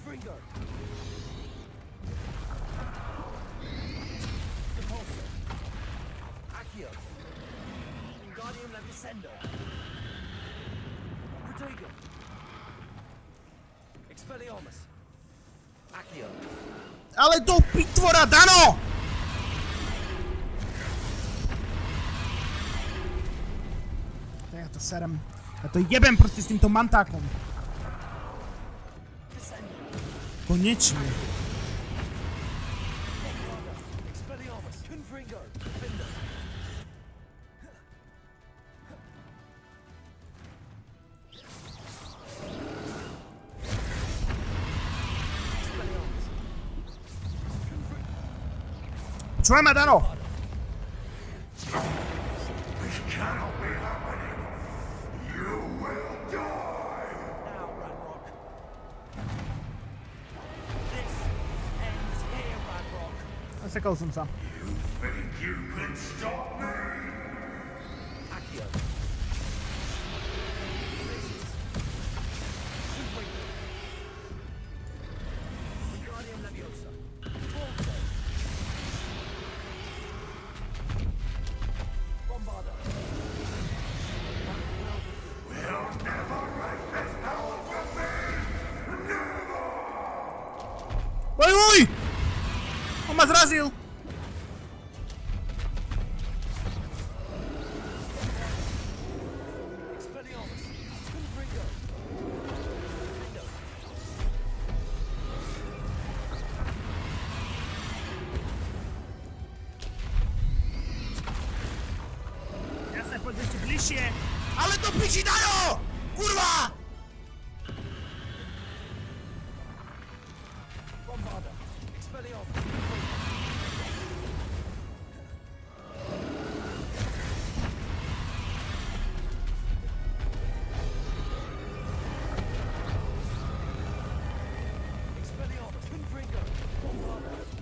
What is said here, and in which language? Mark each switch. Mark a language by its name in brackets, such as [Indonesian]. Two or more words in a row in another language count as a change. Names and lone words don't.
[English] Repulsor. Accio. Wingardium Leviosa. Protego. Expelliarmus. Accio. [Slovak] Ale do pitvora, Dano! Ja to serem. Ja to jebem proste s týmto mantákom. Konečne. [English] Expelliarmus. Confringo. Defender. [Slovak] Počúvaj ma, Dano! [English] This cannot be happening. You will die. Now, Ranrock. This ends here, Ranrock. [Slovak] Zasekal som sa. [English] You think you can stop me? Accio. Confringo. Wingardium Leviosa. Repulsor. Bombarda. We'll never let this power from me. [Slovak] Oj, oj! On ma zrazil! [English] Expelliarmus. Confringo. Defender. [Slovak] Jasne, poď ešte bližšie. Ale to piči, Dano! Kurva! [English] Bombarda. Expelliarmus. Confringo. Expelliarmus. Confringo. Bombarda.